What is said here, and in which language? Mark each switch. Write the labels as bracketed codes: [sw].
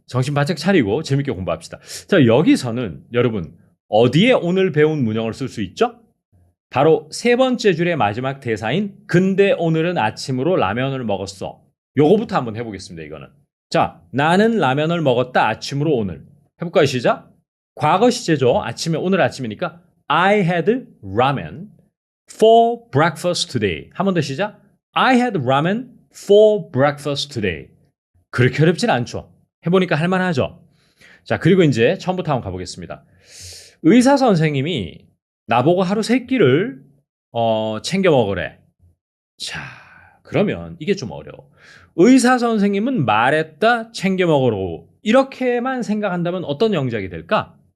[ko] 정신 바짝 차리고 재밌게 공부합시다. 자, 여기서는 여러분 어디에 오늘 배운 문형을 쓸 수 있죠? 바로 3번째 줄의 마지막 대사인 근데 오늘은 아침으로 라면을 먹었어. 요거부터 한번 해보겠습니다. 이거는 자, 나는 라면을 먹었다 아침으로 오늘. 해볼까요? 시작. 과거 시제죠. 아침에 오늘 아침이니까 [en] I had ramen for breakfast today. [ko] 한 번 더 시작. [en] I had ramen for breakfast today. [ko] 그렇게 어렵진 않죠. 해보니까 할만하죠. 자, 그리고 이제 처음부터 한번 가보겠습니다. 의사 선생님이 나보고 하루 3끼를 챙겨 먹으래. 자, 그러면 이게 좀 어려워. 의사 선생님은 말했다 챙겨 먹으러 이렇게만 생각한다면 어떤 영작이 될까?